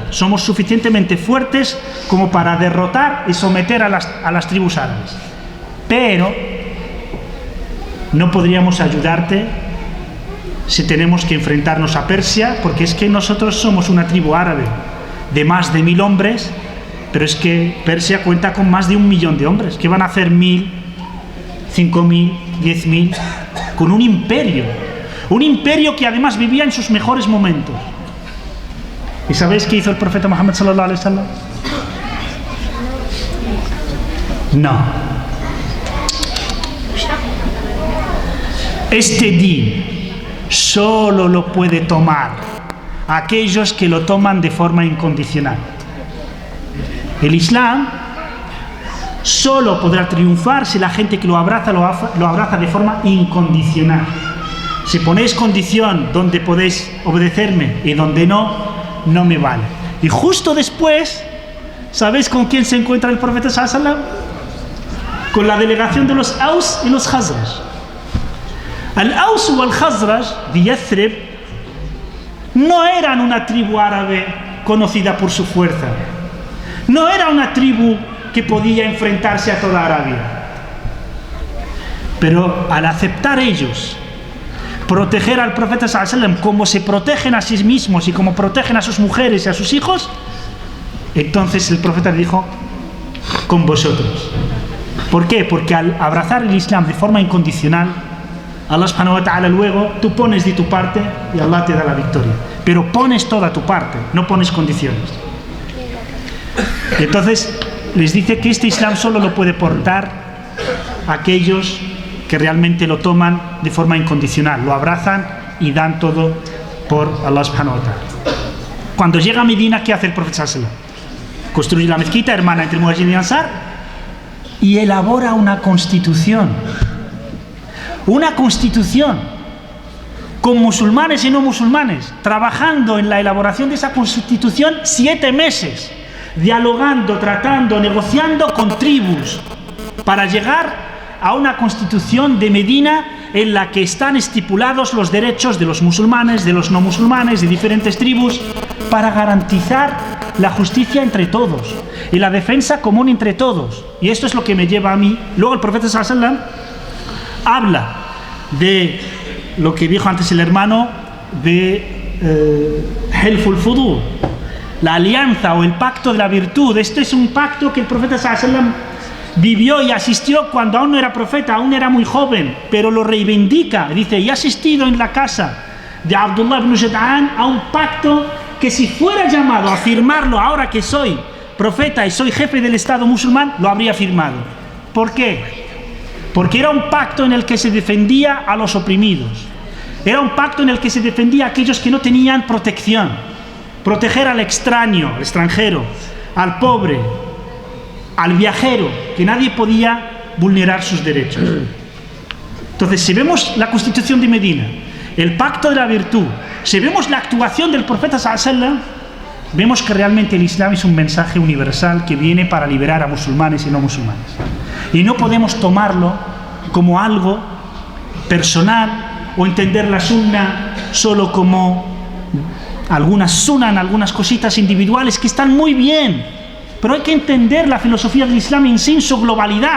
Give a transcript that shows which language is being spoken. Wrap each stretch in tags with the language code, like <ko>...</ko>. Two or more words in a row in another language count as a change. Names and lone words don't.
<es>Somos suficientemente fuertes como para derrotar y someter a las tribus árabes, pero no podríamos ayudarte si tenemos que enfrentarnos a Persia, porque es que nosotros somos una tribu árabe de más de 1000 hombres, pero es que Persia cuenta con más de 1 millón de hombres. ¿Qué van a hacer 1000, 5000, 10.000? Con un imperio que además vivía en sus mejores momentos. ¿Y sabéis qué hizo el profeta Muhammad</es> <ar>صلى الله عليه وسلم?</ar> <es>No. Este din solo lo puede tomar aquellos que lo toman de forma incondicional. El Islam solo podrá triunfar si la gente que lo abraza de forma incondicional. Si ponéis condición donde podéis obedecerme y donde no me vale. Y justo después, ¿sabéis con quién se encuentra el profeta</es> <ar>صلى الله عليه وسلم?</ar> <es>Con la delegación de los Aus y los Khazraj. Al-Aus y al-Khazraj de Yathrib no eran una tribu árabe conocida por su fuerza. No era una tribu que podía enfrentarse a toda Arabia. Pero al aceptar ellos proteger al profeta</es> <ar>صلى الله عليه وسلم</ar> <es>como se protegen a sí mismos y como protegen a sus mujeres y a sus hijos, entonces el profeta le dijo: con vosotros. ¿Por qué? Porque al abrazar el Islam de forma incondicional,</es> <ar>الله سبحانه وتعالى</ar> <es>luego, tú pones de tu parte y Allah te da la victoria. Pero pones toda tu parte, no pones condiciones. Y entonces les dice que este Islam solo lo puede portar aquellos que realmente lo toman de forma incondicional, lo abrazan y dan todo por</es> <ar>الله سبحانه وتعالى.</ar> <es>Cuando llega a Medina, ¿qué hace el profeta</es> <ar>صلى الله عليه وسلم?</ar> <es>Construye la mezquita hermana entre Muhajirin y Ansar y elabora una constitución. Una constitución con musulmanes y no musulmanes, trabajando en la elaboración de esa constitución 7 meses, dialogando, tratando, negociando con tribus, para llegar a una constitución de Medina en la que están estipulados los derechos de los musulmanes, de los no musulmanes, de diferentes tribus, para garantizar la justicia entre todos y la defensa común entre todos. Y esto es lo que me lleva a mí. Luego el profeta</es> <ar>صلى الله عليه وسلم</ar> <es>habla de lo que dijo antes el hermano de Hilful Fudur, la alianza o el pacto de la virtud. Este es un pacto que el profeta</es> <ar>صلى الله عليه وسلم</ar> <es>vivió y asistió cuando aún no era profeta, aún era muy joven, pero lo reivindica. Dice: y he asistido en la casa de Abdullah ibn Jud'an a un pacto que si fuera llamado a firmarlo ahora que soy profeta y soy jefe del Estado musulmán, lo habría firmado. ¿Por qué? Porque era un pacto en el que se defendía a los oprimidos. Era un pacto en el que se defendía a aquellos que no tenían protección. Proteger al extraño, al extranjero, al pobre, al viajero, que nadie podía vulnerar sus derechos. Entonces, si vemos la Constitución de Medina, el pacto de la virtud, si vemos la actuación del profeta</es> <ar>صلى الله عليه وسلم,</ar> <es>vemos que realmente el Islam es un mensaje universal que viene para liberar a musulmanes y no musulmanes. Y no podemos tomarlo como algo personal o entender la sunna solo como algunas cositas individuales que están muy bien, pero hay que entender la filosofía del Islam en sí, en su globalidad.</es>